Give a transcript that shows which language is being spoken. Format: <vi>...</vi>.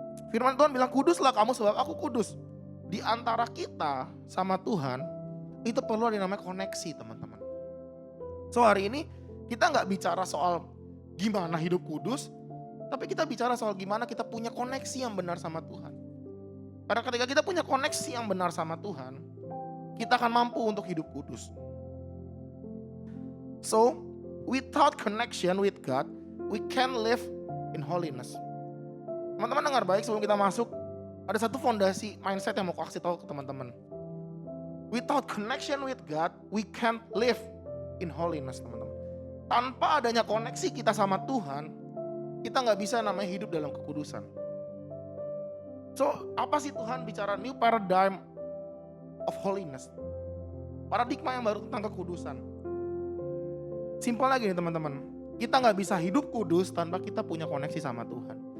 <id>Firman Tuhan bilang, kuduslah kamu sebab aku kudus. Di antara kita sama Tuhan itu perlu ada yang namanya koneksi teman-teman. So hari ini kita gak bicara soal gimana hidup kudus, tapi kita bicara soal gimana kita punya koneksi yang benar sama Tuhan. Karena ketika kita punya koneksi yang benar sama Tuhan, kita akan mampu untuk hidup kudus.</id> <en>So, without connection with God, we can live in holiness.</en> <id>Teman-teman dengar baik sebelum kita masuk, ada satu fondasi mindset yang mau aku kasih tahu ke teman-teman.</id> <en>Without connection with God, we can't live in holiness teman-teman.</en> <id>Tanpa adanya koneksi kita sama Tuhan, kita gak bisa namanya hidup dalam kekudusan.</id> <en>So,</en> <id>apa sih Tuhan bicara</id> <en>new paradigm of holiness?</en> <id>Paradigma yang baru tentang kekudusan. Simpel lagi nih teman-teman, kita gak bisa hidup kudus tanpa kita punya koneksi sama Tuhan.</id>